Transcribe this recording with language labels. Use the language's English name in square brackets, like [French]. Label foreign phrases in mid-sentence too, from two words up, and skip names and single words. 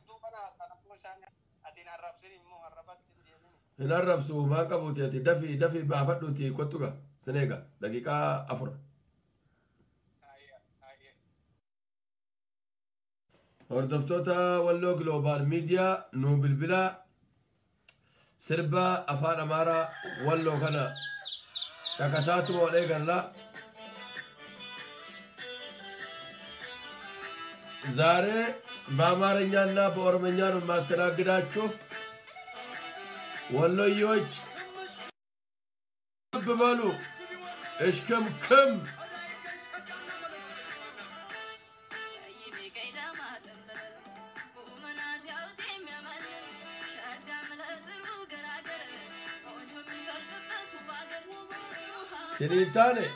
[Oromo] Hin arrabsu maa qabuuti ati dafii baafadhuuti kottuga sineega daqiiqaa 4. Hordoftoota Walloo Global Media nu bilbila sirba afaan Amaaraa Walloo kana caqasaatu olee galla. [Amharic] ዛሬ በአማርኛና በኦሮምኛ ነው የማስተናግዳችሁ። ወሎዮች በሉ እሽክምክም ሲሪታኔ